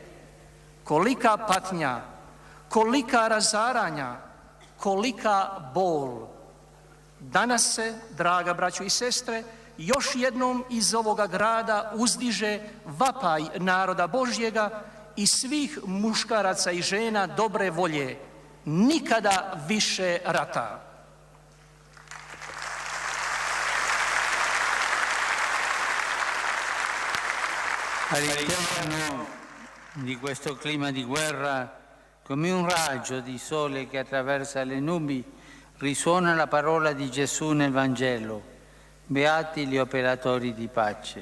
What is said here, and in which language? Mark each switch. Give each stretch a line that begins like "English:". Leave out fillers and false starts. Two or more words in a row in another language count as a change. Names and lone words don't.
Croatian: Kolika patnja, kolika razaranja, kolika bol. Danas se, draga braćo i sestre, još jednom iz ovoga grada uzdiže vapaj naroda Božjega i svih muškaraca i žena dobre volje. Nikada više rata.
Italian: All'interno di questo clima di guerra, come un raggio di sole che attraversa le nubi, risuona la parola di Gesù nel Vangelo: beati gli operatori di pace.